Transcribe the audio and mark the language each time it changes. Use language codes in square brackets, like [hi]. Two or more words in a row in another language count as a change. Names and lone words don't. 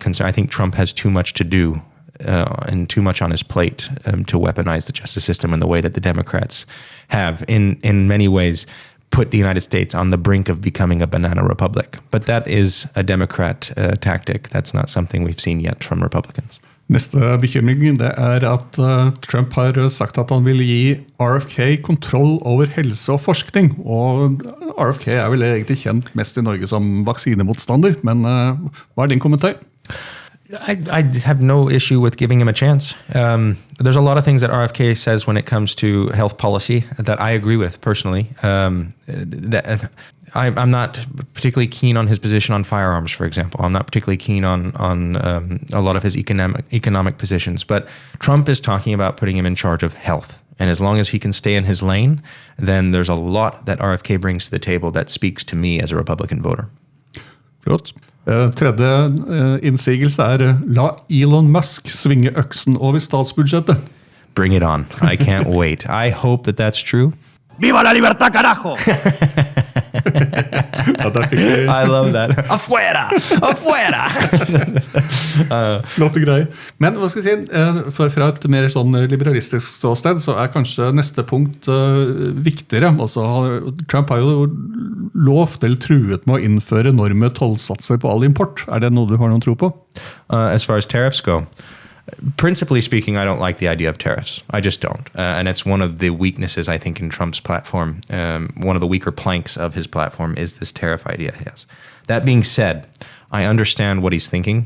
[en] I think Trump has too much to do and too much on his plate to weaponize the justice system in the way that the Democrats have, in many ways, put the United States on the brink of becoming a banana republic. But that is a Democrat tactic. That's not something we've seen yet from Republicans. [no] Neste bekymring det at Trump har sagt at han vil gi RFK kontroll over helse og forskning. Og RFK vel egentlig kjent mest I Norge som vaksinemotstander, men hva din kommentar? [en] I have no issue with giving him a chance. There's a lot of things that RFK says when it comes to health policy that I agree with personally. I'm not particularly keen on his position on firearms, for example. I'm not particularly keen on a lot of his economic positions. But Trump is talking about putting him in charge of health. And as long as he can stay in his lane, then there's a lot that RFK brings to the table that speaks to me as a Republican voter. [no] Flott. Tredje innsigelse la Elon Musk svinge øksen over statsbudsjettet. [en] Bring it on. I can't wait. I hope that that's true. [es] Viva la libertad, carajo! [en] I love that. [es] Afuera! Afuera! [no] Flotte greier. Men hva skal jeg si, fra et mer sånn liberalistisk ståsted, så kanskje neste punkt viktigere. Altså, Trump har jo lovt eller truet med å innføre enorme tollsatser på all import. Det noe du har noen tro på? [en] As far as tariffs go, principally speaking, I don't like the idea of tariffs. I just don't. And it's one of the weaknesses, I think, in Trump's platform. One of the weaker planks of his platform is this tariff idea he has. That being said, I understand what he's thinking.